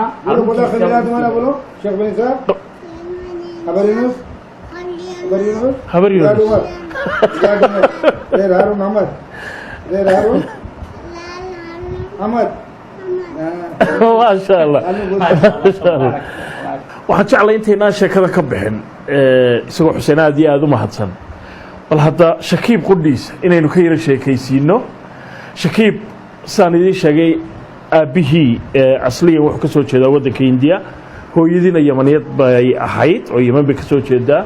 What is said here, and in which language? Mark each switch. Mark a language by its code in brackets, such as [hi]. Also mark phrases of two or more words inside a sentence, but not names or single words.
[hi] बोलो खलीला तुम्हारा बोलो शेख बनी साहब खबर यूनुस हारून अहमद [so] माशाअल्लाह waxaan jeclay intaynaan sheekada ka bixin isagoo xuseen aad iyo aad u mahadsan, bal hadda shakiib qudhiisa inaynu ka yara sheekaysiino. shakiib sidaan idiin sheegay aabbihii asliyan wuxuu ka soo jeedaa waddanka Hindiya, hooyadiina yamaniyad bay ahayd oo yaman bay ka soo jeedaa.